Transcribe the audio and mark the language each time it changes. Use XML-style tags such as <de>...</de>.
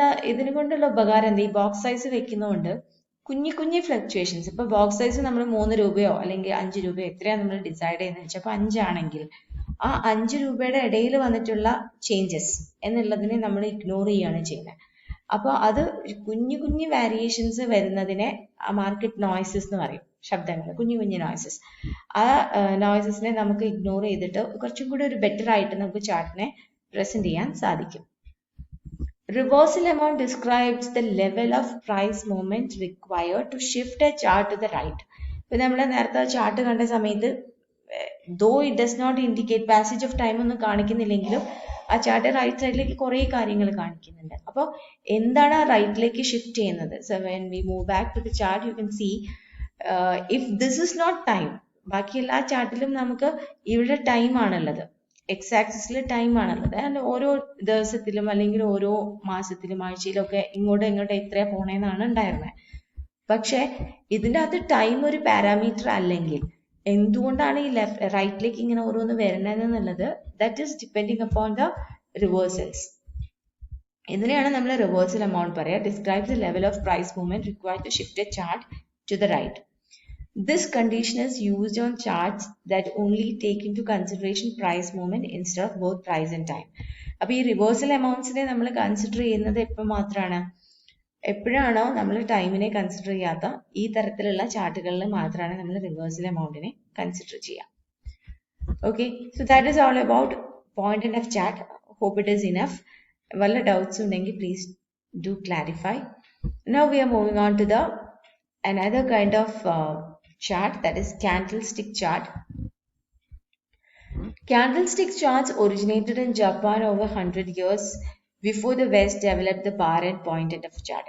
<ml>ഇതിനെ കൊണ്ടുള്ള ഉപകാരം എന്താ, ഈ ബോക്സ് സൈസ് വെക്കുന്നതുകൊണ്ട് കുഞ്ഞു ഫ്ലക്ച്വേഷൻസ്, ഇപ്പൊ ബോക്സ് സൈസ് നമ്മൾ 3 രൂപയോ അല്ലെങ്കിൽ 5 രൂപയോ എത്രയാണ് നമ്മൾ ഡിസൈഡ് ചെയ്യുന്നത് വെച്ചാൽ, അപ്പൊ 5 ആണെങ്കിൽ ആ 5 രൂപയുടെ ഇടയിൽ വന്നിട്ടുള്ള ചേഞ്ചസ് എന്നുള്ളതിനെ നമ്മൾ ഇഗ്നോർ ചെയ്യുകയാണ് ചെയ്യുന്നത്. അപ്പോൾ അത് കുഞ്ഞു വേരിയേഷൻസ് വരുന്നതിനെ മാർക്കറ്റ് നോയ്സസ് എന്ന് പറയും, ശബ്ദങ്ങൾ, കുഞ്ഞു നോയ്സസ്. ആ നോയ്സസിനെ നമുക്ക് ഇഗ്നോർ ചെയ്തിട്ട് കുറച്ചും കൂടി ഒരു ബെറ്റർ ആയിട്ട് നമുക്ക് ചാർട്ടിനെ പ്രസന്റ് ചെയ്യാൻ സാധിക്കും.</ml> <en>Reversal amount describes the level of price movement required to shift a chart to the right.</en> <ml>ഇപ്പൊ നമ്മൾ നേരത്തെ ചാർട്ട് കണ്ട സമയത്ത്</ml> <en>though it does not indicate passage of time</en> <ml>ഒന്നും കാണിക്കുന്നില്ലെങ്കിലും ആ ചാർട്ട് റൈറ്റ് സൈഡിലേക്ക് കുറേ കാര്യങ്ങൾ കാണിക്കുന്നുണ്ട്. അപ്പോൾ എന്താണ് ആ റൈറ്റിലേക്ക് ഷിഫ്റ്റ് ചെയ്യുന്നത്?</ml> <en>so when we move back to the chart you can see if this is not time,</en> <ml>ബാക്കി എല്ലാ ചാർട്ടിലും നമുക്ക് ഇവിടെ ടൈം ആണുള്ളത്, എക്സ് ആക്സിസിൽ ടൈം ആണുള്ളത്. ആൻഡ് ഓരോ ദിവസത്തിലും അല്ലെങ്കിൽ ഓരോ മാസത്തിലും ആഴ്ചയിലും ഒക്കെ ഇങ്ങോട്ട് എത്രയാ പോണേന്നാണ് ഉണ്ടായിരുന്നത്. പക്ഷെ ഇതിൻ്റെ അകത്ത് ടൈം ഒരു പാരാമീറ്റർ അല്ലെങ്കിൽ എന്തുകൊണ്ടാണ് ഈ റൈറ്റിലേക്ക് ഇങ്ങനെ ഓരോന്ന് വരുന്നതെന്നുള്ളത്,</ml> <en>That is depending upon the reversals.</en> <ml>ഇതിനെയാണ് നമ്മൾ റിവേഴ്സൽ എമൗണ്ട് പറയുക.</ml> <en>Describes the level of price movement required to shift a chart to the right. This condition is used on charts that only take into consideration price movement instead of both price and time.</en> <ml>അപ്പോൾ ഈ reversal എമൗണ്ട്സിനെ നമ്മൾ consider ചെയ്യുന്നത് എപ്പോൾ മാത്രമാണ്, എപ്പോഴാണോ നമ്മൾ ടൈമിനെ consider ചെയ്യാത്ത ഈ തരത്തിലുള്ള ചാർട്ടുകളിൽ മാത്രമാണ് നമ്മൾ റിവേഴ്സൽ എമൗണ്ടിനെ കൺസിഡർ ചെയ്യുക.</ml> <en>Okay, so that is all about point and F chart. Hope it is enough.</en> <ml>വല്ല ഡൗട്ട്സ് ഉണ്ടെങ്കിൽ</ml> <en>Please do clarify. Now we are moving on to the another kind of chart, that is candlestick chart. Candlestick charts originated in Japan over 100 years before the West developed the bar and point end of chart.</en>